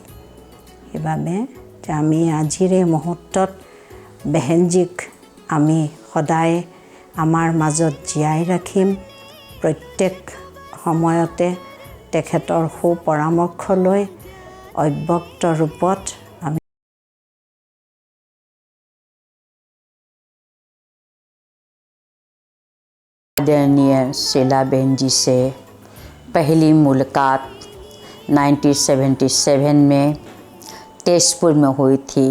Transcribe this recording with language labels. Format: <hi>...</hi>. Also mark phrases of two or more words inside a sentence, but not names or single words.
<as>সেইবাবে আমি আজিৰ এই মুহূৰ্তত বেহেনজীক আমি সদায় আমাৰ মাজত জীয়াই ৰাখিম। প্ৰত্যেক সময়তে তেখেতৰ সুপৰামৰ্শ লৈ অব্যক্ত ৰূপত আমি</as> <hi>आदरणीय शीला बहन जी से पहली मुलाकात 1977 में तेजपुर में हुई थी।</hi>